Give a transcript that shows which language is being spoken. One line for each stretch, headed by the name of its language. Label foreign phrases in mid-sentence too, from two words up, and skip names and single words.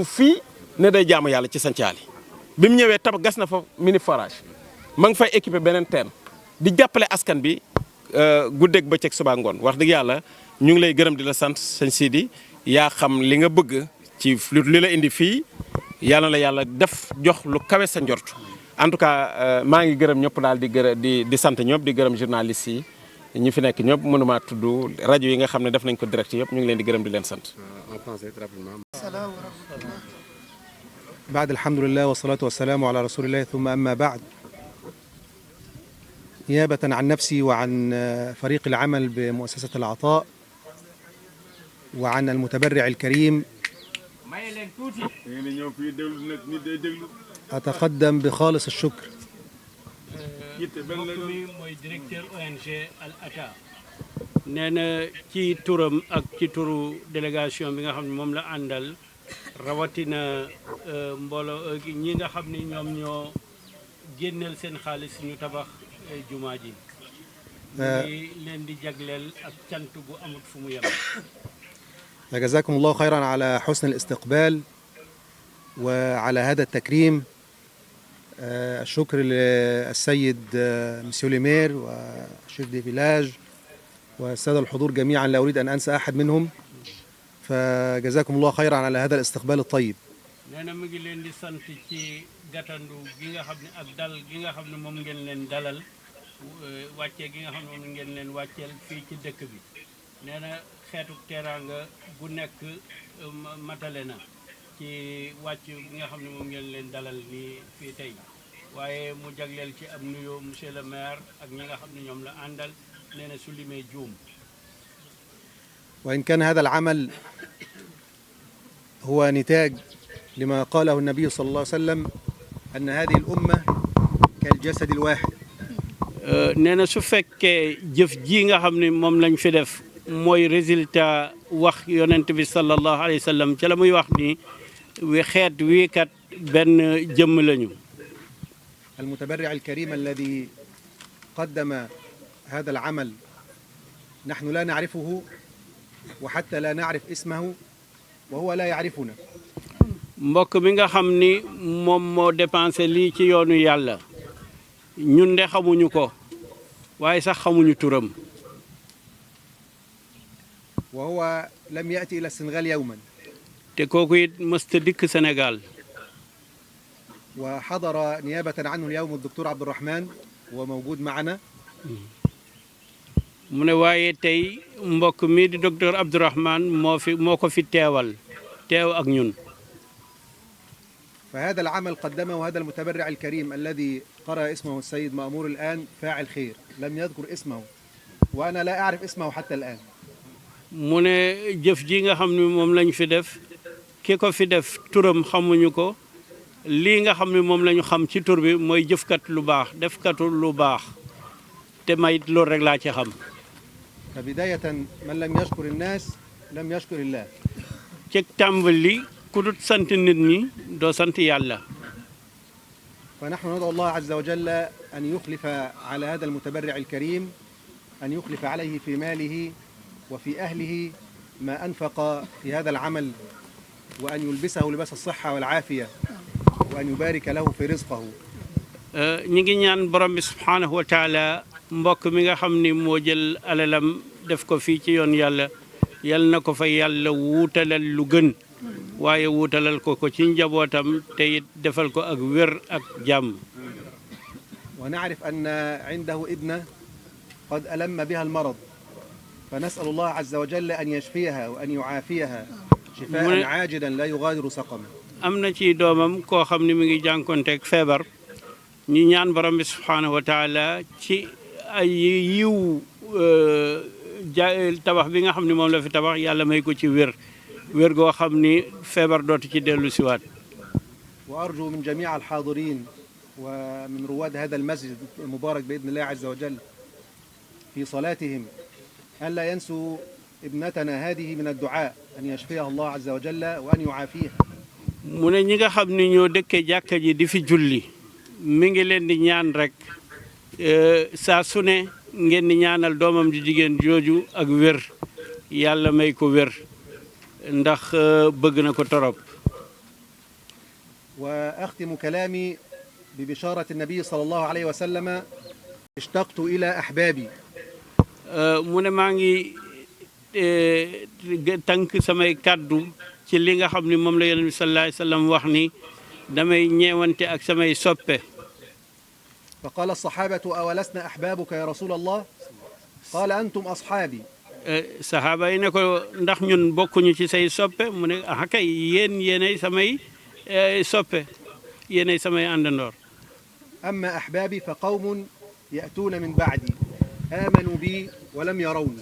Wolof: fii ne day jaamu yàlla ci sancaali bi mu ñëwee gas na fa
French: mini forage
Wolof: ma ngi fay équipé beneen teen di jàppale askan bi guddeeg bëccëg suba ngoon wax dëgg yàlla ñu ngi lay gërëm di la sant sëñ Sidi yaa xam li nga bëgg ci li la indi fii yàlla la yàlla def jox lu kawe sa njort
French: en tout cas
Wolof: maa ngi gërëm ñëpp daal di sant ñëpp di gërëm journalistes yi ñi fi nekk ñëpp mënuma tudd rajo yi nga xam ne def nañ ko direct yëpp ñu ngi leen di gërëm di leen sant.
French: en français rapidement.
Arabic: بعد الحمد لله والصلاة والسلام على رسول الله ثم أما بعد نيابة عن نفسي وعن فريق العمل بمؤسسة العطاء وعن المتبرع الكريم أتقدم بخالص الشكر
Wolof: nee na ci turam ak ci turu délégation bi nga xam ne moom la àndal rawatina mbooloo ñi nga xam ne ñoom ñoo génneel seen xaalis ñu tabax jumaa ji ngi leen di jagleel ak cant gu amut fu mu yem.
Arabic: جزاكم الله خيرا على حسن الاستقبال وعلى هذا التكريم. الشكر للسيد مسيو ليمير وشيف دي فيلاج والسادة الحضور جميعا، لا أريد أن أنسى أحد منهم. فجزاكم الله خيرا على هذا الاستقبال الطيب.
Wolof: nee na mu ngi leen di sant ci gàttandu gi nga xam ne ak dal gi nga xam ne moom ngeen leen dalal wàccee gi nga xam ne moom ngeen leen wàcceel fii ci dëkk bi nee na xeetu teraanga gu nekk matale na ci wàcc gi nga xam ne moom ngeen leen dalal nii fii tey waaye mu jagleel ci am nuyoo
French: monsieur le maire
Wolof: ak ñi nga xam ne ñoom la àndal nee na su limee juum.
Arabic: وإن كان هذا العمل هو نتاج لما قاله النبي صلى الله عليه وسلم أن هذه الأمة كالجسد الواحد.
Wolof: nee na su fekkee jëf ji nga xam ne moom lañ fi def mooy résultat wax yonent bi
Arabic: صلى الله عليه وسلم
Wolof: ca la muy wax ni xeet wii kat benn jëmm lañu.
Arabic: المتبرع الكريم الذي قدم هذا العمل نحن لا نعرفه وحتى لا نعرف اسمه وهو لا يعرفنا.
Wolof: mbokk mi nga xam ni moom moo dépensé lii ci yoonu yàlla ñun de xamuñu ko waaye sax xamuñu turam.
Arabic: وهو لم يأتي إلى السنغال يوما.
Wolof: te kooku it mësta dikk Sénégal.
Arabic: وحضر نيابة عنه اليوم الدكتور عبد الرحمن وموجود معنا.
Wolof: mu ne waaye tey mbokk mii di docteur Abdourahmane moo ko fi teew ak ñun.
Arabic: فهذا العمل قدمه هذا المتبرع الكريم الذي قرأ اسمه السيد مأمور الآن فاعل خير لم يذكر اسمه وأنا لا أعرف اسمه حتى الآن.
Wolof: mu ne jëf ji nga xam ne moom lañ fi def ki ko fi def turam xamuñu ko lii nga xam ne moom lañu xam ci tur bi mooy jëfkat lu baax defkatu lu baax te mayit loolu rek laa ci xam.
Arabic: فبداية من لم يشكر الناس لم يشكر الله.
Wolof: ci tàmbali ku dut sant nit ñi doo sant yàlla.
Arabic: فنحن ندعو الله عز وجل أن يخلف على هذا المتبرع الكريم أن يخلف عليه في ماله وفي أهله ما أنفق في هذا العمل وأن يلبسه لباس الصحة والعافية وأن يبارك له في رزقه.
Wolof: ñi ngi ñaan borom bi
Arabic: سبحانه وتعالى
Wolof: mbokk mi nga xam ni moo jël alalam def ko fii ci yoon yàlla yal na ko fa yàlla wuutalal lu gën waaye wuutalal ko ci njabootam te it defal ko ak wér ak jàmm.
Arabic: ونعرف أن عنده ابنة قد ألم بها المرض فنسأل الله عز وجل أن يشفيها وأن يعافيها شفاء عاجلا لا يغادر سقما.
Wolof: am na ci doomam koo xam ni mi ngi jànkonteeg feebar ñu ñaan borom bi
Arabic: سبحانه وتعالى
Wolof: ci ay yiw tabax bi nga xam ni moom la fi tabax yàlla may ko ci wér goo xam ni feebar dootu ci dellu siwaat.
Arabic: وأرجو من جميع الحاضرين ومن رواد هذا المسجد المبارك بإذن الله عز وجل في صلاتهم أن لا ينسوا ابنتنا هذه من الدعاء أن يشفيها الله عز وجل وأن يعافيها.
Wolof: mu ne ñi nga xam ni ñoo dëkkee jàkka ji di fi julli mi ngi leen di ñaan rek saa su ne ngeen di ñaanal doomam di jigéen jooju ak wér yàlla may ko wér ndax bëgg na ko torop.
Arabic: وأختم كلامي ببشارة النبي صلى الله عليه وسلم اشتقت إلى أحبابي.
Wolof: mu ne maa ngi tànk samay kàddu ci li nga xam ni moom la yonent bi
Arabic: صلى الله عليه وسلم
Wolof: wax ni damay ñeewante ak samay soppe.
Arabic: فقال الصحابة أولسنا أحبابك يا رسول الله قال أنتم أصحابي.
Wolof: saxaaba yi ne ko ndax ñun bokkuñu ci say soppe mu ne ah kay yéenay samay soppe yéenay samay àndandoor.
Arabic: أما أحبابي فقوم يأتون من بعدي آمنوا بي ولم يروني.